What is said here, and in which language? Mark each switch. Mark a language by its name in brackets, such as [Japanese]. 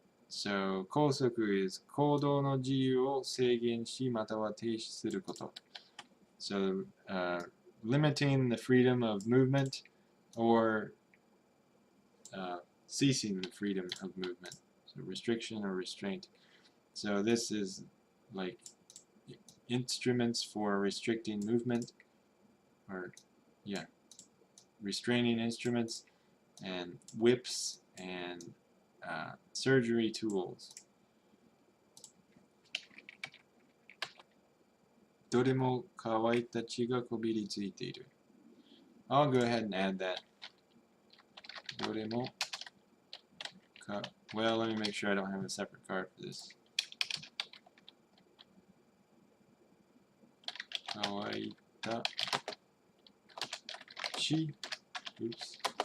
[Japanese] So, 拘束 is 行動の自由を制限しまたは停止すること. [English] So, limiting the freedom of movement or ceasing the freedom of movement. So, restriction or restraint. So, this is like instruments for restricting movement, or yeah, restraining instruments, and whips, and surgery tools. [Japanese] どれも乾いた血がこびりついている. [English] I'll go ahead and add that. どれもwell, let me make sure I don't have a separate card for this. [Japanese] 乾いた血.Oops.